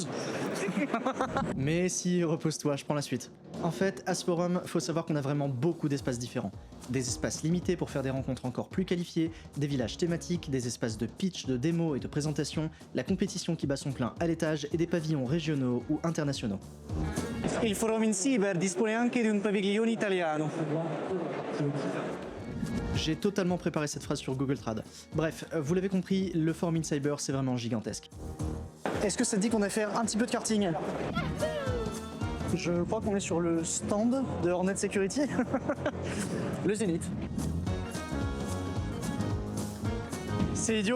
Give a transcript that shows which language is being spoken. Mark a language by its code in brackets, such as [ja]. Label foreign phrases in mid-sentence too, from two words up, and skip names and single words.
[fr] Mais si, repose-toi, je prends la suite. En fait, à ce forum, faut savoir qu'on a vraiment beaucoup d'espaces différents. Des espaces limités pour faire des rencontres encore plus qualifiées, des villages thématiques, des espaces de pitch, de démo et de présentation, la compétition qui bat son plein à l'étage et des pavillons régionaux ou internationaux. [it] Il forum in cyber dispone anche di un padiglione italiano. [fr] J'ai totalement préparé cette phrase sur Google Trad. Bref, vous l'avez compris, le forum in cyber, c'est vraiment gigantesque. Est-ce que ça te dit qu'on va faire un petit peu de karting? Je crois qu'on est sur le stand de Hornet Security. Le Zénith. C'est idiot.